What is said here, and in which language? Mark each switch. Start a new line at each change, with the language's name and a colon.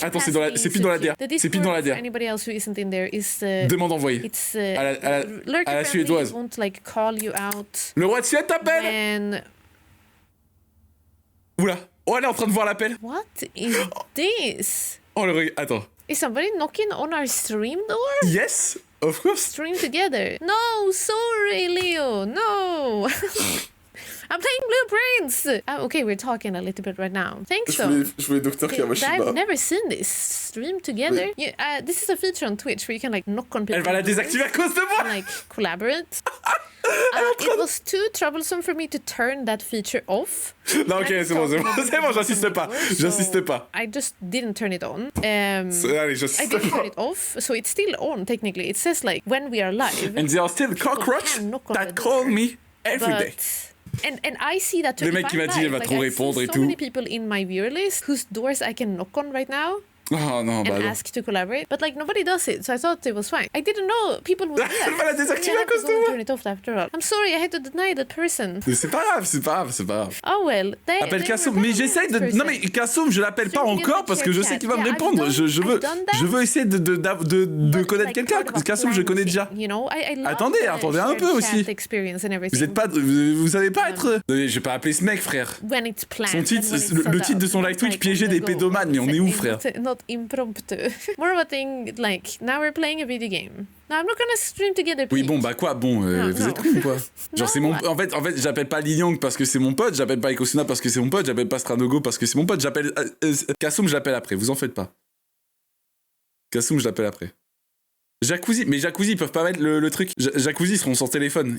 French: Attends, c'est pile dans la DR. Demande envoyée. À la suédoise. Le roi de Suède t'appelle. Oula. Oh, elle est en train de voir l'appel.
English: What is this?
French: Oh, attends.
English: Is somebody knocking on our stream door? Yes, of course. Stream together. No, sorry, Leo. No. I'm playing Blueprints. Okay, we're talking a little bit right now. Thanks, so.
French: Je voulais Dr. Kawashima.
English: I've never seen this. Stream together.
French: Oui.
English: This is a feature on Twitch where you can like knock on people.
French: Elle va la désactiver à cause de moi.
English: And, like collaborate. It was too troublesome for me to turn that feature off.
French: Non, ok, c'est bon, j'insiste pas.
English: I just didn't turn it on.
French: Allez,
English: I didn't turn it off, so it's still on technically. It says like when we are live. And there are still cockroaches that call me every day. And I see that.
French: Le mec qui m'a dit, elle va trop répondre et tout.
English: So many people in my viewer list whose doors I can knock on right now.
French: Oh non, bah
English: and
French: non.
English: ask to collaborate, but like nobody does it, so I thought it was fine. I didn't know people would do that.
French: Elle va la désactiver à cause de moi.
English: Turn it off after all. I'm sorry, I had to deny that person.
French: Mais c'est pas grave, c'est pas grave.
English: Oh well.
French: Appelle Kassoum, mais j'essaye de. Non mais Kassoum, je l'appelle pas encore parce que je sais qu'il va me répondre. Je veux essayer de connaître quelqu'un. Kassoum, je connais déjà. Attendez un peu aussi. Vous êtes pas, vous savez pas être. Je vais pas appeler ce mec, frère. Son titre, le titre de son live Twitch, piéger des pédomanes. Mais on est où, frère?
English: Not impromptu. More of a thing like now we're playing a video game. No, I'm not gonna stream together.
French: Oui, bon, bah quoi, bon, vous êtes con quoi. Genre c'est mon. En fait, j'appelle pas Li Yang parce que c'est mon pote, j'appelle pas Ekosuna parce que c'est mon pote, j'appelle pas Stranogo parce que c'est mon pote, j'appelle Kassoum, je l'appelle après, vous en faites pas. Kassoum, je l'appelle après. Jacuzzi, mais Jacuzzi, ils peuvent pas mettre le truc. Jacuzzi, ils seront sans téléphone.